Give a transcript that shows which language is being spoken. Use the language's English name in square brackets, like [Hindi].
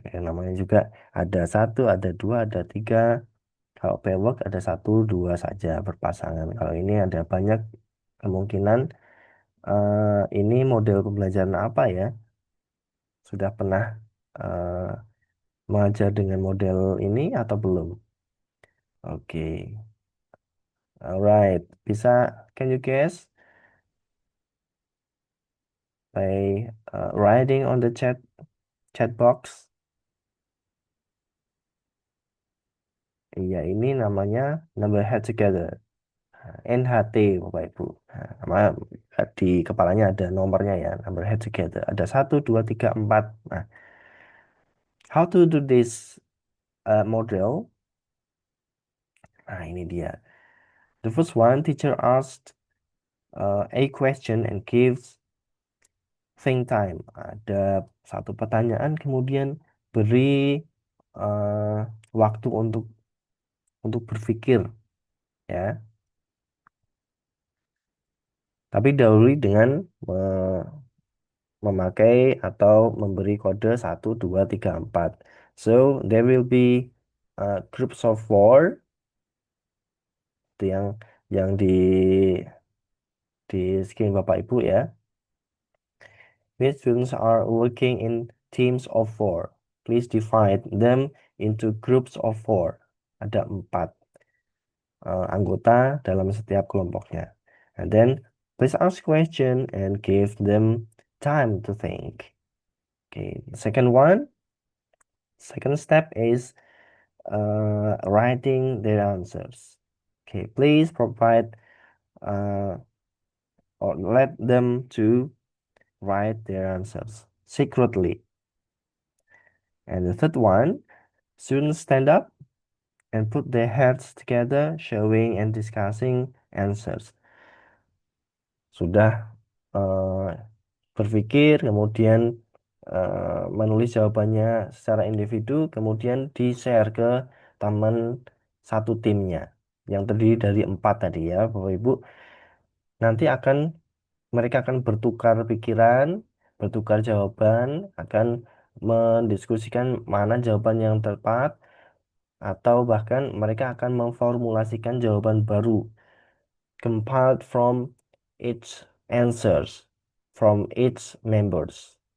[Indonesian] Ya, namanya juga ada satu, ada dua, ada tiga. Kalau pairwork ada satu, dua saja berpasangan. Kalau ini ada banyak kemungkinan. Ini model pembelajaran apa ya? Sudah pernah eh, mengajar dengan model ini atau belum? [English] Oke, alright. [Indonesian] Bisa, [English] can you guess by writing on the chat box? [Indonesian] Iya, ini namanya [English] number head together. [Indonesian] Nah, NHT, Bapak Ibu. Nah, nama di kepalanya ada nomornya ya, [English] number head together. [Indonesian] Ada satu, dua, tiga, empat. Nah, [English] how to do this model? [Indonesian] Nah, ini dia. [English] The first one, teacher asked a question and gives think time. [Indonesian] Ada satu pertanyaan, kemudian beri waktu untuk untuk berpikir ya. Tapi dahului dengan memakai atau memberi kode 1, 2, 3, 4. [English] So there will be groups of four, [Indonesian] itu yang di screen Bapak Ibu ya. [English] These students are working in teams of four. Please divide them into groups of four. [Indonesian] Ada 4 anggota dalam setiap kelompoknya. [English] And then please ask question and give them time to think. Okay, second step is writing their answers. Okay, please provide uh, or let them to write their answers secretly. And the third one, students stand up and put their heads together, showing and discussing answers. [Indonesian] Sudah uh, berpikir, kemudian menulis jawabannya secara individu, kemudian di-share ke teman satu timnya yang terdiri dari 4 tadi ya, Bapak Ibu. Nanti mereka akan bertukar pikiran, bertukar jawaban, akan mendiskusikan mana jawaban yang tepat, atau bahkan mereka akan memformulasikan jawaban baru [English] compiled from each answers from each members.